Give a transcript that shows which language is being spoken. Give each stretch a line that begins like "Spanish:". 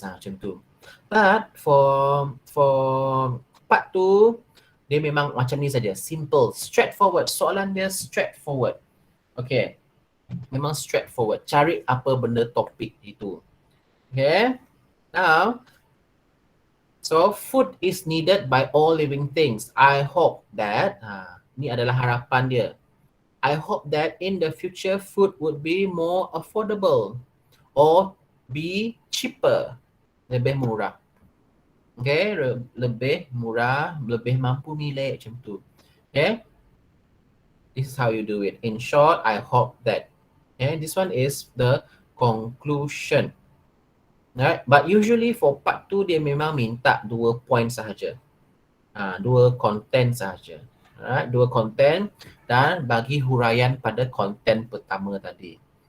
Malay: Macam tu.
English: But for part 2,
Malay: dia memang macam ni saja.
English: Simple, straightforward.
Malay: Soalan dia
English: straightforward. Okay. Memang straightforward.
Malay: Cari apa benda topik itu. Okay.
English: Now, so food is needed by all living things. I hope that,
Malay: ni adalah harapan dia.
English: I hope that in the future food would be more affordable or be cheaper.
Malay: Lebih murah. Okay, lebih murah, lebih mampu milik macam tu.
English: Okay. This is how you do it. In short, I hope that. Okay, this one is the conclusion. Right? But usually for part 2
Malay: dia memang minta
English: 2 point sahaja.
Malay: 2 content sahaja. Alright, 2 content dan bagi huraian pada content pertama tadi.